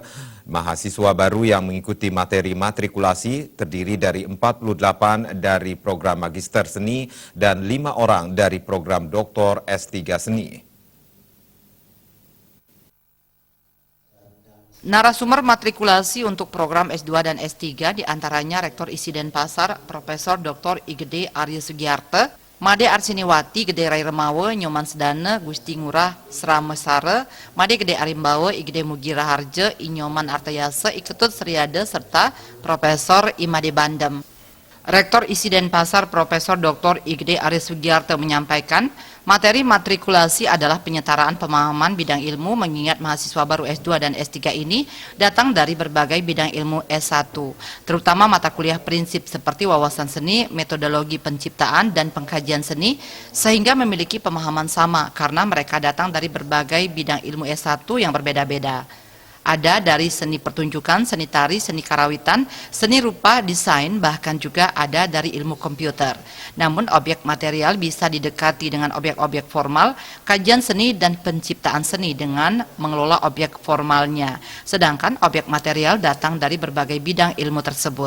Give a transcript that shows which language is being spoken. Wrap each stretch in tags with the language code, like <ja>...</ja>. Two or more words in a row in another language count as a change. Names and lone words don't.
<id>Mahasiswa baru yang mengikuti materi matrikulasi terdiri dari 48 dari program Magister Seni dan 5 orang dari program Doktor S3 Seni. Narasumber matrikulasi untuk program S2 dan S3 diantaranya Rektor ISI Denpasar, Profesor Dr. Gede Arya Sugiarto, Made Arsiniwati, Gede Rai Remawe, Nyoman Sedana, Gusti Ngurah Sramesare, Made Gede Arimbawe, Igede Mugira Harje, Inyoman Artayase, Iketut Sriade, serta Profesor Imade Bandem. Rektor ISI Denpasar, Profesor Dr. Gede Arya Sugiarto menyampaikan, materi matrikulasi adalah penyetaraan pemahaman bidang ilmu mengingat mahasiswa baru S2 dan S3 ini datang dari berbagai bidang ilmu S1, terutama mata kuliah prinsip seperti wawasan seni, metodologi penciptaan, dan pengkajian seni, sehingga memiliki pemahaman sama karena mereka datang dari berbagai bidang ilmu S1 yang berbeda-beda. Ada dari seni pertunjukan, seni tari, seni karawitan, seni rupa, desain, bahkan juga ada dari ilmu komputer. Namun objek material bisa didekati dengan objek-objek formal, kajian seni dan penciptaan seni dengan mengelola objek formalnya. Sedangkan objek material datang dari berbagai bidang ilmu tersebut.</id>